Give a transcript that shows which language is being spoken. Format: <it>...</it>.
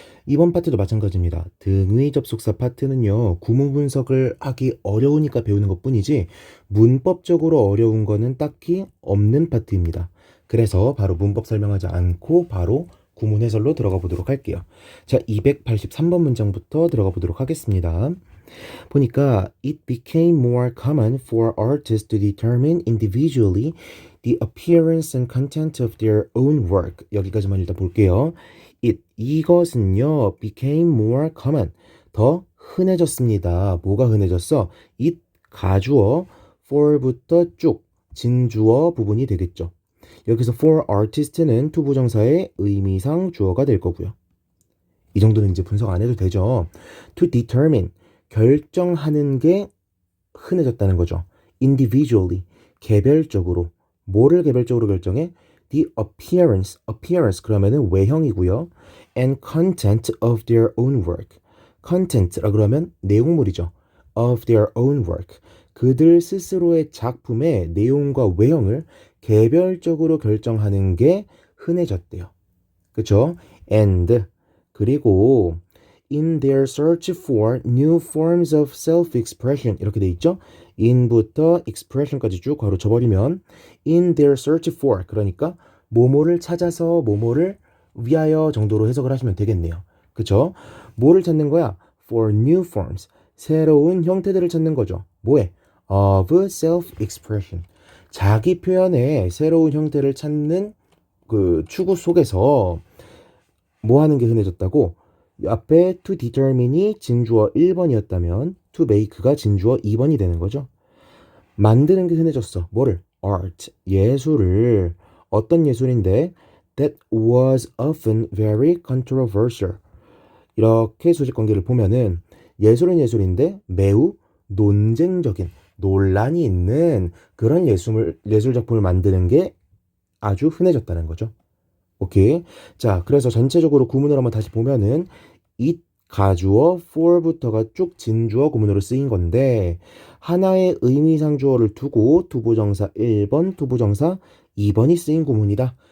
<ko>이번 파트도 마찬가지입니다. 등위 접속사 파트는요, 구문 분석을 하기 어려우니까 배우는 것 뿐이지 문법적으로 어려운 거는 딱히 없는 파트입니다. 그래서 바로 문법 설명하지 않고 바로 구문 해설로 들어가 보도록 할게요. 자, 283번 문장부터 들어가 보도록 하겠습니다. 보니까</ko> <en>it became more common for artists to determine individually the appearance and content of their own work.</en> <ko>여기까지만 일단 볼게요. 이것은요,</ko> <en>became more common.</en> <ko>더 흔해졌습니다. 뭐가 흔해졌어? it 가주어 for부터 쭉 진주어 부분이 되겠죠. 여기서 for artist는 투부정사의 의미상 주어가 될 거고요. 이 정도는 이제 분석 안 해도 되죠. to determine 결정하는 게 흔해졌다는 거죠. individually 개별적으로 뭐를 개별적으로 결정해? the appearance 그러면은 외형이고요.</ko> <en>and content of their own work</en> <ko>content라 그러면 내용물이죠.</ko> <en>of their own work</en> <ko>그들 스스로의 작품의 내용과 외형을 개별적으로 결정하는 게 흔해졌대요. 그쵸?</ko> <en>and</en> <ko>그리고</ko> <en>in their search for new forms of self-expression</en> <ko>이렇게 돼 있죠? in부터 expression까지 쭉 괄호 쳐버리면</ko> <en>in their search for</en> <ko>그러니까 뭐뭐를 찾아서 뭐뭐를 위하여 정도로 해석을 하시면 되겠네요. 그쵸? 뭐를 찾는 거야? for new forms 새로운 형태들을 찾는 거죠. 뭐에?</ko> <en>of self-expression</en> <ko>자기 표현의 새로운 형태를 찾는 그 추구 속에서 뭐 하는 게 흔해졌다고? 앞에 to determine이 진주어 1번이었다면 to make가 진주어 2번이 되는 거죠. 만드는 게 흔해졌어. 뭐를? art, 예술을. 어떤 예술인데?</ko> <en>that was often very controversial.</en> <ko>이렇게 수직관계를 보면은 예술은 예술인데 매우 논쟁적인, 논란이 있는 그런 예술 작품을 만드는 게 아주 흔해졌다는 거죠. 오케이. 자, 그래서 전체적으로 구문을 한번 다시 보면은 it 가주어 for부터가 쭉 진주어 구문으로 쓰인 건데 하나의 의미상 주어를 두고 투부정사 1번, 투부정사 2번이 쓰인 구문이다.</ko>